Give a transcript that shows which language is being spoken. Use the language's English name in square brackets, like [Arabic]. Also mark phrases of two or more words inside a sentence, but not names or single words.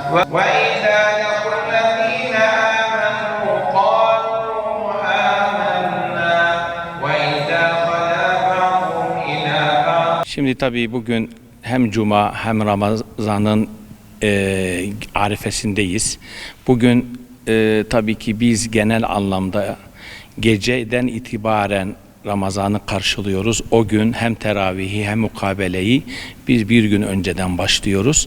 [Arabic] وإذا لقوا الذين آمنوا قالوا آمنا وإذا خلا بعضهم إلى بعض. [Turkish] Şimdi tabii bugün hem Cuma hem Ramazan'ın arifesindeyiz. Bugün tabii ki biz genel anlamda geceden itibaren Ramazan'ı karşılıyoruz. O gün hem teravihi hem mukabeleyi biz bir gün önceden başlıyoruz.